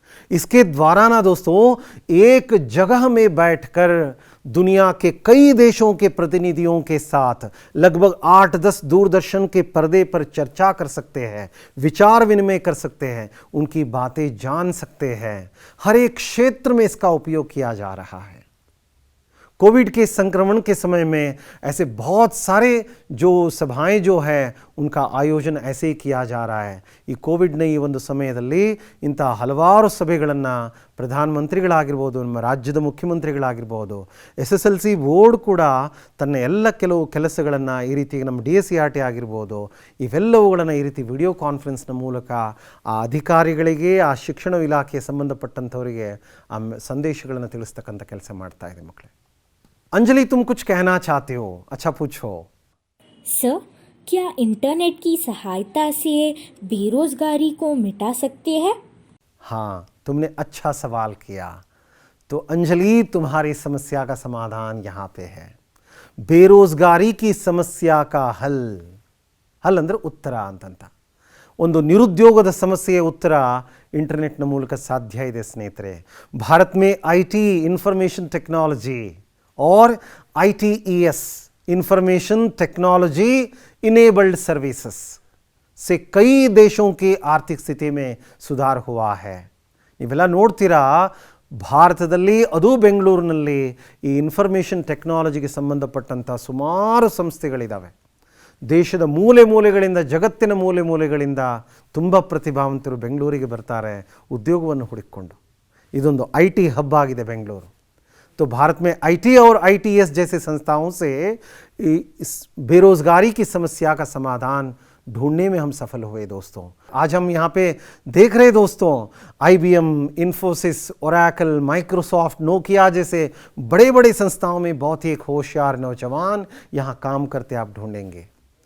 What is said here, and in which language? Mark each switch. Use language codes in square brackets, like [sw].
[hi] इसके द्वारा ना दोस्तों एक जगह में बैठकर दुनिया के कई देशों के प्रतिनिधियों के साथ लगभग 8-10 दूरदर्शन के पर्दे पर चर्चा कर सकते हैं, विचार विनिमय कर सकते हैं, उनकी बातें जान सकते हैं. हर एक क्षेत्र में इसका उपयोग किया जा रहा है. कोविड के संक्रमण के समय में ऐसे बहुत सारे जो सभाएं जो है उनका आयोजन ऐसे ही किया जा रहा है. [kn] ಈ ಕೋವಿಡ್ನ ಈ ಒಂದು ಸಮಯದಲ್ಲಿ ಇಂಥ ಹಲವಾರು ಸಭೆಗಳನ್ನು ಪ್ರಧಾನಮಂತ್ರಿಗಳಾಗಿರ್ಬೋದು, ನಮ್ಮ ರಾಜ್ಯದ ಮುಖ್ಯಮಂತ್ರಿಗಳಾಗಿರ್ಬೋದು, SSLC ಬೋರ್ಡ್ ಕೂಡ ತನ್ನ ಎಲ್ಲ ಕೆಲವು ಕೆಲಸಗಳನ್ನು ಈ ರೀತಿ ನಮ್ಮ DSCRT ಆಗಿರ್ಬೋದು ಇವೆಲ್ಲವುಗಳನ್ನು ಈ ರೀತಿ ವಿಡಿಯೋ ಕಾನ್ಫರೆನ್ಸ್ನ ಮೂಲಕ ಆ ಅಧಿಕಾರಿಗಳಿಗೆ, ಆ ಶಿಕ್ಷಣ ಇಲಾಖೆಗೆ ಸಂಬಂಧಪಟ್ಟಂಥವರಿಗೆ ಆ ಸಂದೇಶಗಳನ್ನು ತಿಳಿಸ್ತಕ್ಕಂಥ ಕೆಲಸ ಮಾಡ್ತಾ ಇದೆ ಮಕ್ಕಳೇ. [hi] अंजलि, तुम कुछ कहना चाहते हो? अच्छा पूछो. सर, क्या इंटरनेट की सहायता से बेरोजगारी को मिटा सकते हैं? हाँ, तुमने अच्छा सवाल किया. तो अंजलि, तुम्हारी समस्या का समाधान यहाँ पे है. बेरोजगारी की समस्या का हल [kn] ಅಂದ್ರೆ ಉತ್ತರ ಅಂತಂತ. ಒಂದು ನಿರುದ್ಯೋಗದ ಸಮಸ್ಯೆಯ ಉತ್ತರ ಇಂಟರ್ನೆಟ್ನ ಮೂಲಕ ಸಾಧ್ಯ ಇದೆ ಸ್ನೇಹಿತರೆ. [hi] ಭಾರತ में IT इंफॉर्मेशन टेक्नोलॉजी और ITES information technology enabled services से कई देशों की आर्थिक स्थिति में सुधार हुआ है. [kn] ನೀವೆಲ್ಲ ನೋಡ್ತೀರಾ, ಭಾರತದಲ್ಲಿ ಅದು ಬೆಂಗಳೂರಿನಲ್ಲಿ ಈ ಇನ್ಫಾರ್ಮೇಷನ್ ಟೆಕ್ನಾಲಜಿಗೆ ಸಂಬಂಧಪಟ್ಟಂಥ ಸುಮಾರು ಸಂಸ್ಥೆಗಳಿದ್ದಾವೆ. ದೇಶದ ಮೂಲೆ ಮೂಲೆಗಳಿಂದ, ಜಗತ್ತಿನ ಮೂಲೆ ಮೂಲೆಗಳಿಂದ ತುಂಬ ಪ್ರತಿಭಾವಂತರು ಬೆಂಗಳೂರಿಗೆ ಬರ್ತಾರೆ ಉದ್ಯೋಗವನ್ನು ಹುಡುಕಿಕೊಂಡು. ಇದೊಂದು IT ಹಬ್ ಆಗಿದೆ ಬೆಂಗಳೂರು. [hi] तो भारत में IT और ITES जैसे संस्थाओं से इस बेरोजगारी की समस्या का समाधान ढूंढने में हम सफल हुए दोस्तों. आज हम यहाँ पे देख रहे दोस्तों, IBM, Infosys, Oracle, Microsoft, Nokia जैसे बड़े बड़े संस्थाओं में बहुत ही एक होशियार नौजवान यहाँ काम करते आप ढूंढेंगे.